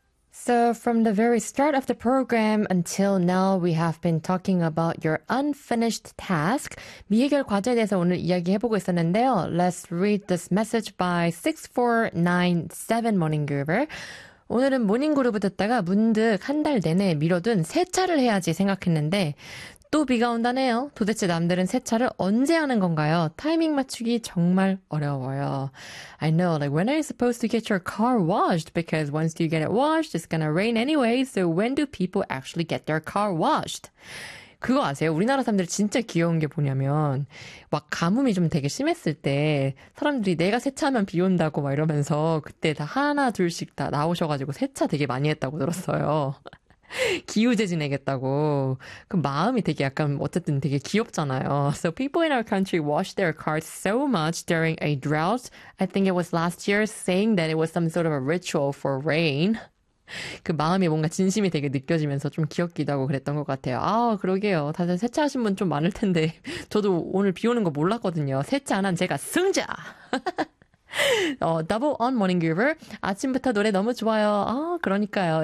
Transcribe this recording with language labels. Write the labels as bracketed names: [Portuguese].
[English] So from the very start of the program until now, we have been talking about your unfinished task. [Korean] 미해결 과제에 대해서 오늘 이야기해보고 있었는데요. [English] Let's read this message by 6497 Morning Groover. [Korean] 오늘은 모닝 그루브 듣다가 문득 한달 내내 미뤄둔 세차를 해야지 생각했는데 또 비가 온다네요. 도대체 남들은 세차를 언제 하는 건가요? 타이밍 맞추기 정말 어려워요. [English] I know, like, when are you supposed to get your car washed? Because once you get it washed, it's gonna rain anyway. So when do people actually get their car washed? [Korean] 그거 아세요? 우리나라 사람들 진짜 귀여운 게 뭐냐면, 막 가뭄이 좀 되게 심했을 때, 사람들이 내가 세차하면 비 온다고 막 이러면서, 그때 다 하나, 둘씩 다 나오셔가지고 세차 되게 많이 했다고 들었어요. 기우제 지내겠다고. 그 마음이 되게 약간, 어쨌든 되게 귀엽잖아요. [English] So people in our country wash their cars so much during a drought. I think it was last year, saying that it was some sort of a ritual for rain. [Korean] 그 마음이 뭔가 진심이 되게 느껴지면서 좀 귀엽기도 하고 그랬던 것 같아요. 아, 그러게요. 다들 세차하신 분좀 많을 텐데. 저도 오늘 비 오는 거 몰랐거든요. 세차 안한 제가 승자! 더블 온 모닝 뷰버. 아침부터 노래 너무 좋아요. 아, 그러니까요.